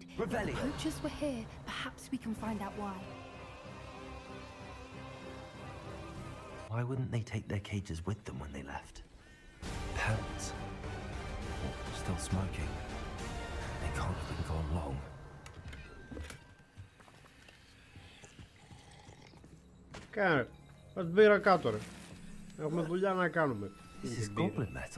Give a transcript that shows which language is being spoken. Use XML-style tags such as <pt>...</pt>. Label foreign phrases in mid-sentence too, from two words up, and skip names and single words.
<en>Revelio. If poachers were here, perhaps we can find out why. Why wouldn't they take their cages with them when they left? Parents. Still smoking. They can't have been gone long.</en> <el>Κάνε, ας την πήρα κάτω ρε. Έχουμε δουλειά να κάνουμε.</el> <en>This is goblin metal.</en>